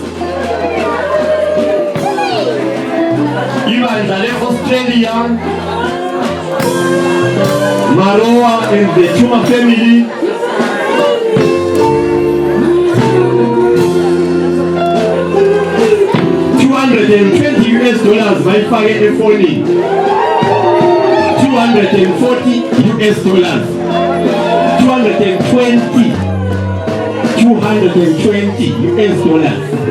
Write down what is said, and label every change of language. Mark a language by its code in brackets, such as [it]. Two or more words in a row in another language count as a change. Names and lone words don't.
[zu] Ibandla le-Australia, Maroa [en] and the Chuma family. [zu] bayifake efonini 240 [en] US dollars [zu] 220 [en] US dollars.